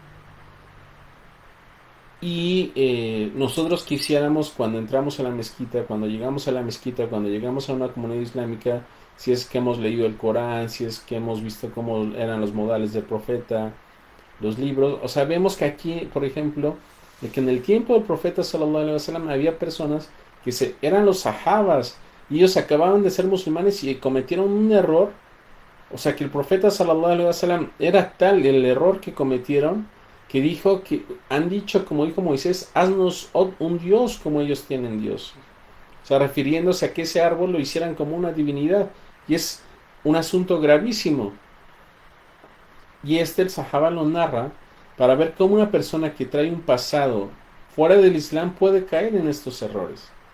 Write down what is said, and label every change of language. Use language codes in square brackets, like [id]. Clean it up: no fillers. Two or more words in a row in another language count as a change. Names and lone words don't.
[es] Y nosotros quisiéramos, cuando entramos a la mezquita, cuando llegamos a la mezquita, cuando llegamos a una comunidad islámica, si es que hemos leído el Corán, si es que hemos visto cómo eran los modales del profeta, los libros, o sea, vemos que aquí, por ejemplo, de que en el tiempo del profeta [ar] صلى الله عليه وسلم [es] había personas que eran los sahabas y ellos acababan de ser musulmanes y cometieron un error. O sea, que el profeta [ar] صلى الله عليه وسلم [es] era tal el error que cometieron que han dicho, como dijo Moisés, haznos un Dios como ellos tienen Dios. O sea, refiriéndose a que ese árbol lo hicieran como una divinidad. Y es un asunto gravísimo. Y el Sahaba lo narra para ver cómo una persona que trae un pasado fuera del Islam puede caer en estos errores.